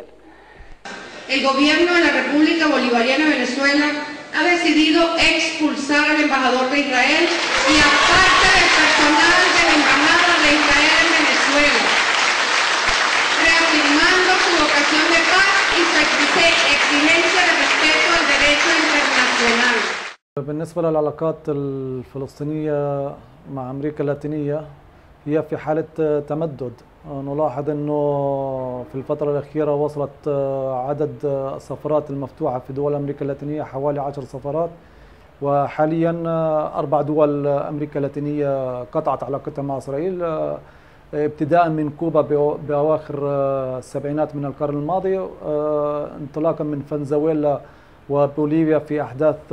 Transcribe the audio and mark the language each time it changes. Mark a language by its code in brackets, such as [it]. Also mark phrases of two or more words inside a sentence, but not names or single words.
[es] El gobierno de la República Bolivariana de Venezuela ha decidido expulsar al embajador de Israel y a parte del personal de la Embajada de Israel en Venezuela, reafirmando su vocación de paz y su exigencia de respeto al derecho internacional. [ar] بالنسبة للعلاقات الفلسطينية مع أمريكا اللاتينية هي في حالة تمدد. نلاحظ أنه في الفترة الأخيرة وصلت عدد السفارات المفتوحة في دول أمريكا اللاتينية حوالي 10 سفارات، وحاليا 4 دول أمريكا اللاتينية قطعت علاقتها مع إسرائيل ابتداء من كوبا بأواخر السبعينات من القرن الماضي، انطلاقا من فنزويلا وبوليفيا في أحداث